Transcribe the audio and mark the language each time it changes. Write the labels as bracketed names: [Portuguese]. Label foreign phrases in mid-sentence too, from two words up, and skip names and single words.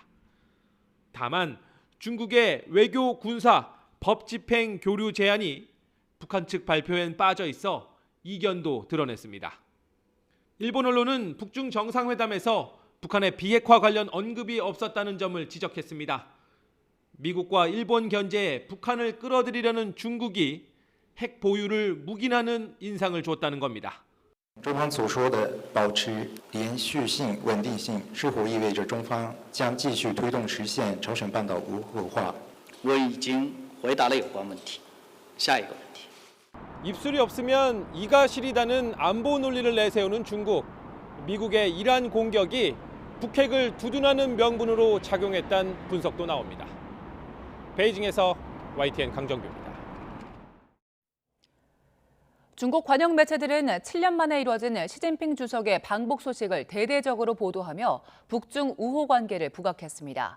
[Korean] 다만 중국의 외교, 군사, 법 집행 교류 제한이 북한 측 발표엔 빠져 있어 이견도 드러냈습니다. 일본 언론은 북중 정상회담에서 북한의 비핵화 관련 언급이 없었다는 점을 지적했습니다. 미국과 일본 견제에 북한을 끌어들이려는 중국이 핵 보유를 묵인하는 인상을 줬다는 겁니다. [Chinese] 中方所说的保持连续性、稳定性，是否意味着中方将继续推动实现朝鲜半岛无核化？我已经回答了有关问题。下一个问题。 [Korean] 입술이 없으면 이가 시리다는 안보 논리를 내세우는 중국. 미국의 이란 공격이 북핵을 두둔하는 명분으로 작용했다는 분석도 나옵니다. 베이징에서 YTN 강정규입니다. 중국 관영 매체들은 7년 만에 이뤄진 시진핑 주석의 방북 소식을 대대적으로 보도하며 북중 우호 관계를 부각했습니다.